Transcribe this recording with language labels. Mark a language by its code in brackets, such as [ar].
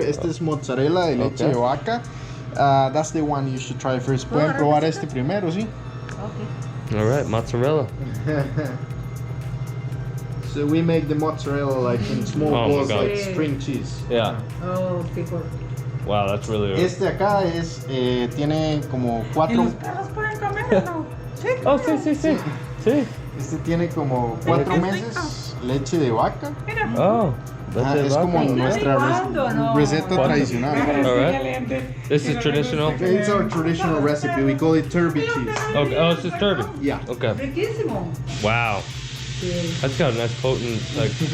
[es] Este es mozzarella de leche de vaca. [en] That's the one you should try first. [es] Pueden probar este primero, ¿sí? [en] All right, mozzarella. So we make the mozzarella like in small balls, like string cheese. Yeah. Oh, people. Wow, that's really good. [es] Este acá tiene como 4. ¿Y los perros pueden comer o no? Sí. Oh, sí. Este tiene como 4 meses leche de vaca. Oh. Es como nuestra receta tradicional. [en] All right. This is traditional. It's our traditional recipe. We call it turby cheese. Okay. Oh, it's just turby. Yeah. Okay. [es] Riquísimo. [en] Wow. That's got a nice potent, like.